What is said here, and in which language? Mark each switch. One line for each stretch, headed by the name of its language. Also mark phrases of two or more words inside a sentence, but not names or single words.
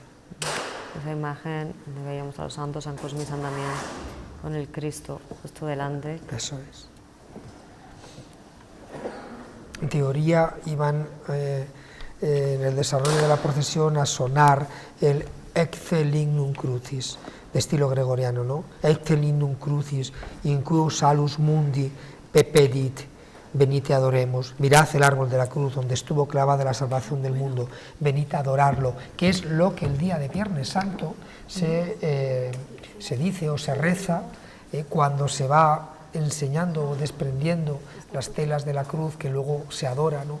Spanish: Esa imagen donde veíamos a los santos, San Cosme y San Damián, con el Cristo justo delante. Eso es. En teoría iban en el desarrollo de la procesión a sonar el Ecce Lignum Crucis, de estilo gregoriano, ¿no?
Latin: Ecce Lignum Crucis, in cui salus mundi pepedit,
Spanish: venid y adoremos. Mirad el árbol de la cruz donde estuvo clavada la salvación del mundo, venid a adorarlo, que es lo que el día de Viernes Santo se dice o se reza cuando se va enseñando o desprendiendo las telas de la cruz que luego se adora, ¿no?